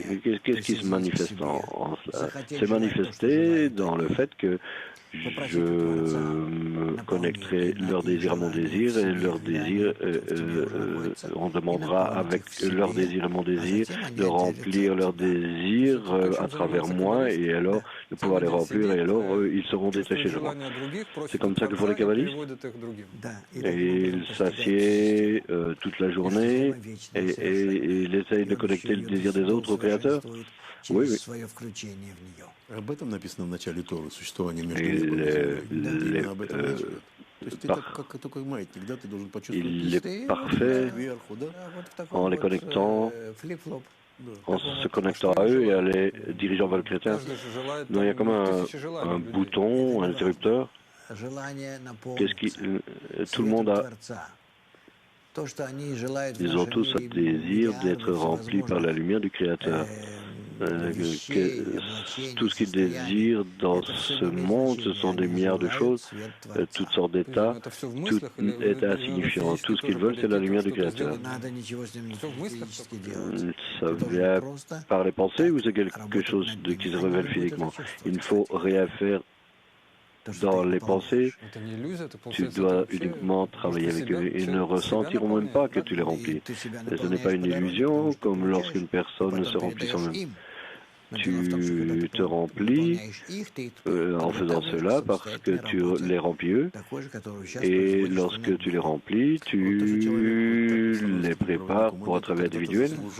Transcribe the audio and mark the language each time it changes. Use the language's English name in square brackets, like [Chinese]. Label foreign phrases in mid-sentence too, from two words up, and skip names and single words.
[French] Qu'est-ce qui se manifeste en cela? C'est manifesté dans le fait que je me connecterai leur désir à mon désir et leur désir, on demandera avec leur désir et mon désir de remplir leur désir à travers moi et alors de pouvoir les remplir et alors ils seront détachés de moi. C'est comme ça que font les kabbalistes. Et ils s'assiedent toute la journée et ils essayent de connecter le désir des autres au Créateur. Oui, oui. [Russian] Об этом написано в начале Торы, существование между [French] Il [Russian] об этом речь идет. То есть это как такой маятник, да, ты должен почувствовать [French] il est parfait [Russian] вверху, да? [French] en les connectant, en se connectant à eux et en les dirigeant vers le Créateur. Non, il y a comme un bouton, un interrupteur. Qu'est-ce qui, tout le monde a, ils ont tous un désir d'être remplis par la lumière du Créateur. Tout ce qu'ils désirent dans ce monde, ce sont des milliards de choses, toutes sortes d'états, tout est insignifiant. Tout ce qu'ils veulent, c'est la lumière du Créateur. Ça vient par les pensées ou c'est quelque chose qui se révèle physiquement? Il ne faut rien faire dans les pensées, [Russian] Это не иллюзия, это [French] tu [Russian] получается, это [French] dois [Russian] вообще [French] uniquement [Russian] просто [French] travailler avec eux. Ils [Russian] себя [French] ne ressentiront même pas que tu les remplis. Ce n'est pas une illusion comme lorsqu'une personne se remplit soi-même. Tu te remplis en faisant cela parce que tu les remplis eux. Et lorsque tu les remplis, tu les prépares pour un travail individuel.